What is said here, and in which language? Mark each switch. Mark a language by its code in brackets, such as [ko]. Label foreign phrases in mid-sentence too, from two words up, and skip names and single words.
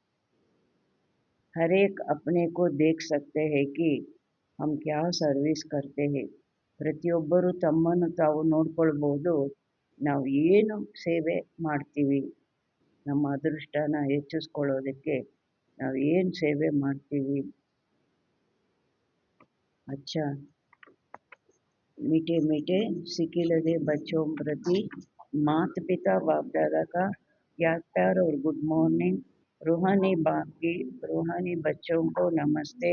[hi] हरेक अपने को देख सकते हैं कि हम क्या सर्विस करते हैं. [kn] ಪ್ರತಿಯೊಬ್ಬರು ತಮ್ಮನ್ನು ತಾವು ನೋಡ್ಕೊಳ್ಬೋದು, ನಾವು ಏನು ಸೇವೆ ಮಾಡ್ತೀವಿ, ನಮ್ಮ ಅದೃಷ್ಟನ ಹೆಚ್ಚಿಸ್ಕೊಳ್ಳೋದಕ್ಕೆ ನಾವು ಏನು ಸೇವೆ ಮಾಡ್ತೀವಿ. [hi] अच्छा, मीठे मीठे सिकिलदे बच्चों प्रति माता पिता बाप दादा का याद प्यार और [en] good morning. [hi] रूहानी बाप की रूहानी बच्चों को नमस्ते.